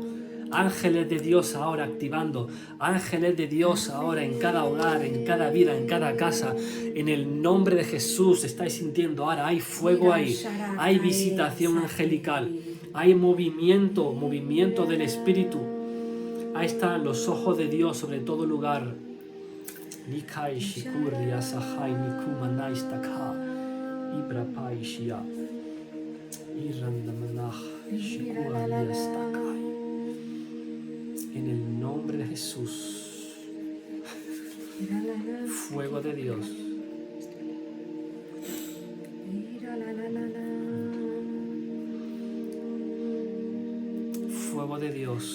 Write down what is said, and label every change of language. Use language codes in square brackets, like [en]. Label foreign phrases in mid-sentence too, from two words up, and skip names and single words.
[es] Ángeles de Dios ahora activando, ángeles de Dios ahora en cada hogar, en cada vida, en cada casa. En el nombre de Jesús estáis sintiendo ahora, hay fuego ahí, hay visitación angelical, hay movimiento del Espíritu. Ahí están los ojos de Dios sobre todo lugar. Nikai Shikuri Asahai Nikuma Naistaka Ibrapai Shia Irandamanah Shikuri Astakai. En el nombre de Jesús, fuego de Dios. Fuego de Dios.